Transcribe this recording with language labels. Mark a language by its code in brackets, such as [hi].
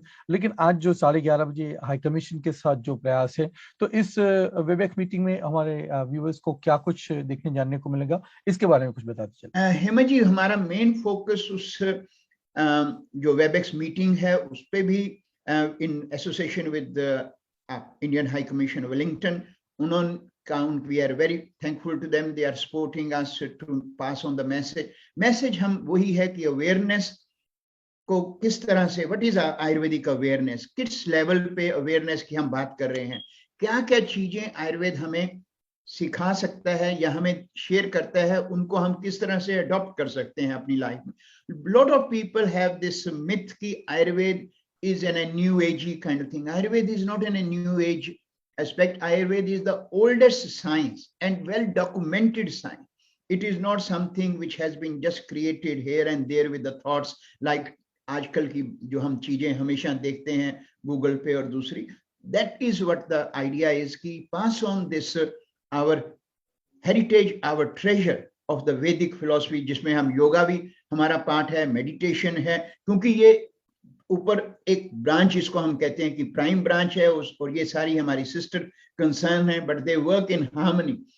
[hi] लेकिन आज जो 11:30 बजे हाई कमीशन के साथ जो प्रयास है, तो इस वेबएक्स मीटिंग में हमारे व्यूअर्स को क्या कुछ देखने जानने को मिलेगा, इसके बारे में कुछ बताते चलिए। हेमा जी, हमारा मेन फोकस उस जो वेबएक्स मीटिंग है उस पे भी [en] in association with the Indian High Commission Wellington. We are very thankful to them. They are supporting us to pass on the message. [hi] Message हम वही है कि awareness को किस तरह से, what is आयुर्वेदिक awareness, किस लेवल पे awareness की हम बात कर रहे हैं, क्या क्या चीजें आयुर्वेद हमें सिखा सकता है या हमें शेयर करता है, उनको हम किस तरह से अडॉप्ट कर सकते हैं अपनी लाइफ में. [en] Lot of people have this myth कि Ayurveda is in a new agey kind of thing. Ayurveda is not in a new age aspect. Ayurveda is the oldest science and well documented science. It is not something which has been just created here and there with the thoughts like [hi] आजकल की जो हम चीजें हमेशा देखते हैं Google पे और दूसरी. [en] That is what the idea is [hi] कि [en] pass on this our heritage, our treasure of the Vedic philosophy, [hi] जिसमें हम योगा भी हमारा पार्ट है, मेडिटेशन है, क्योंकि ये ऊपर एक ब्रांच इसको हम कहते हैं कि प्राइम ब्रांच है उस, और ये सारी हमारी सिस्टर कंसर्न है, [en] But they work in harmony.